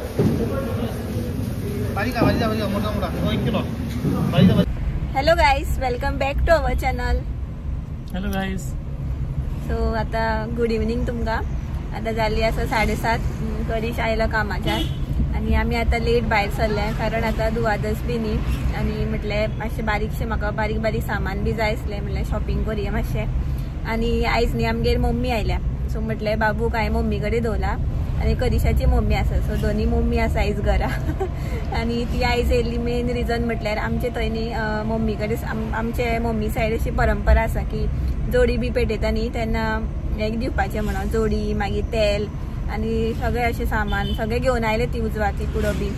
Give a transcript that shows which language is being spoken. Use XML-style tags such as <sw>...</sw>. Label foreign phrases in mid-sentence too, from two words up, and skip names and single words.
<en>Hello guys, welcome back to our channel. Hello guys.</en> <kok>सो आता</kok> <en>good evening</en> <kok>तुमका. आता झाली असं 7:30 करीश आयला कामाच्यान आणि आम्ही आता लेट भायर सरले कारण आता दुवादस बी न्ही आणि म्हटले मातशें बारीकशें म्हाका बारीक बारीक सामान बी जाय आसलें म्हटलें शॉपिंग करुया मातशें. आणि आयज न्ही आमगेर मम्मी आयल्या सो म्हटलें बाबू काय मम्मी कडेन दवरला आणि करिशाची मम्मी आसा सो दोन्ही मम्मी आसा आयज घरा. आणि ती आयज येयल्ली</kok> <en>main reason</en> <kok>म्हटल्यार आमचे थंय न्ही मम्मी कडेन आमचे मम्मी सायड अशी परंपरा आसा की जोडी बी पेटयता न्ही तेन्ना एक दिवपाचें म्हणून जोडी मागीर तेल आणि सगळे अशें सामान सगळे घेवन आयले ती उजवाती कुडो बी.</kok>